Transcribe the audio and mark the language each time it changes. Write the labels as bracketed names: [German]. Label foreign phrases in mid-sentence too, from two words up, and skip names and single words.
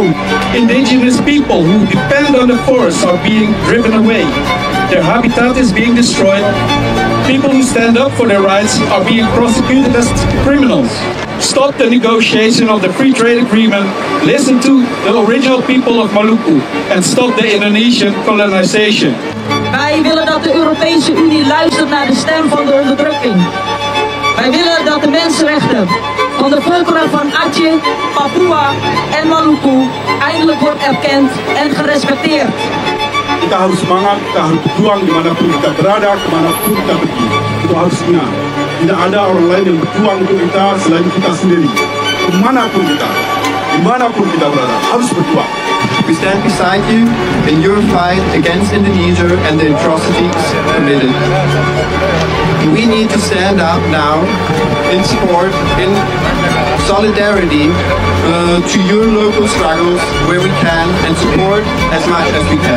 [English] Indigenous people who depend on the forest are being driven away. Their habitat is being destroyed. People who stand up for their rights are being prosecuted as criminals. Stop the negotiation of the free trade agreement. Listen to the original people of Maluku and stop the Indonesian colonization. [Dutch] Wij willen dat de Europese Unie luistert naar de stem van de onderdrukking. Wij willen dat de mensenrechten van de volkeren van Aceh, Papua en Maluku eindelijk wordt erkend en gerespecteerd. [Indonesian] Kita harus semangat, kita harus berjuang dimanapun kita berada, kemanapun kita pergi. Itu harus ingat. Tidak ada orang lain yang berjuang untuk kita selain kita sendiri. Dimanapun kita berada, harus berjuang. [English] We stand beside you in your fight against Indonesia and the atrocities committed. We need to stand up now in support, in solidarity to your local struggles where we can and support as much as we can.